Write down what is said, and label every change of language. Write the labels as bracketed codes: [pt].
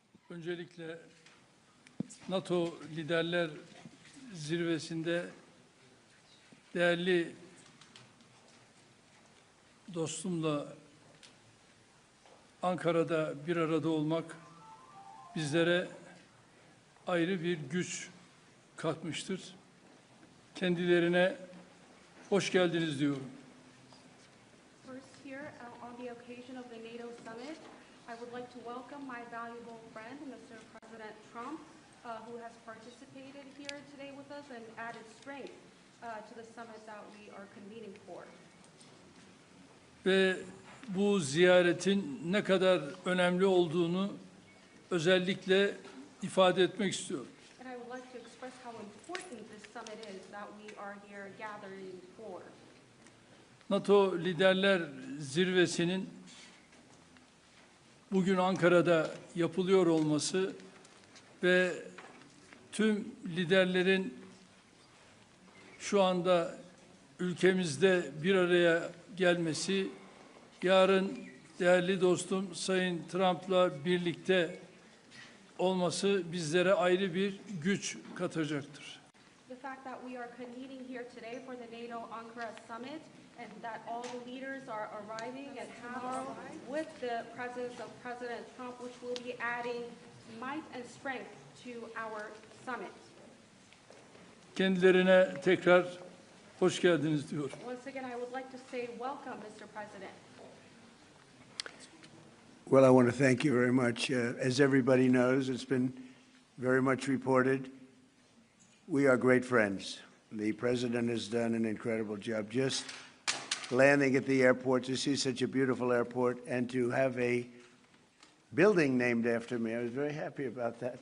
[tr] Öncelikle NATO Liderler Zirvesi'nde değerli dostumla Ankara'da bir arada olmak bizlere ayrı bir güç katmıştır. Kendilerine hoş geldiniz diyorum. [en] First here, on the occasion of the NATO summit, I would like to welcome my valuable friend, Mr. President Trump, who has participated here today with us and added strength to the summit that we are convening for. [tr] Ve bu ziyaretin ne kadar önemli olduğunu özellikle ifade etmek istiyorum. [en] And I would like to express how important this summit is that we are here gathering for. [tr] NATO Liderler Zirvesi'nin bugün Ankara'da yapılıyor olması ve tüm liderlerin şu anda ülkemizde bir araya gelmesi, yarın değerli dostum Sayın Trump'la birlikte olması bizlere ayrı bir güç katacaktır. [en] The fact that we are convening here today for the NATO Ankara summit and that all the leaders are arriving and tomorrow with the presence of President Trump, which will be adding might and strength to our summit. [tr] Kendilerine tekrar hoş geldiniz diyorum. [en] Once again, I would like to say welcome, Mr. President. Well, I want to thank you very much. As everybody knows, it's been very much reported. We are great friends. The President has done an incredible job. Just landing at the airport, to see such a beautiful airport, and to have a building named after me. I was very happy about that.